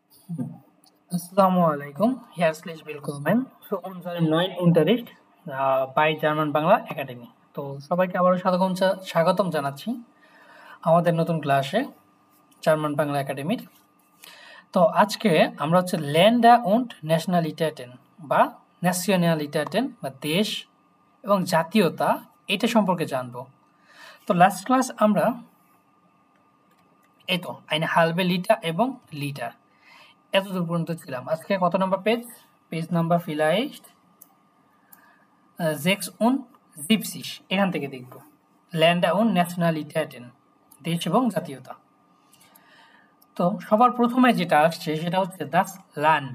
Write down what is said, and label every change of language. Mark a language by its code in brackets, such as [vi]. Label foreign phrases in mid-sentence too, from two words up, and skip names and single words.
[de] Assalamualaikum. Herzlich willkommen zu unserem neuen Unterricht bei জার্মান বাংলা একাডেমি। [bn] তো সবাইকে আবারও স্বাগতম জানাচ্ছি আমাদের নতুন ক্লাসে জার্মান বাংলা একাডেমির। তো আজকে আমরা হচ্ছে [de] Länder und Nationalitäten [bn] বা ন্যাশনালিটাটেন বা দেশ এবং জাতীয়তা এটা সম্পর্কে জানবো। তো লাস্ট ক্লাস আমরা এই তো [de] eine halbe Liter [bn] এবং লিটার এতদূর পর্যন্ত ছিলাম। আজকে কত নম্বর পেজ? পেজ নাম্বার vielleicht 76 এখান থেকে দেখব [de] Länder und Nationalitäten, [bn] দেশ এবং জাতীয়তা। তো সবার প্রথমে যেটা আসছে সেটা হচ্ছে [de] das Land।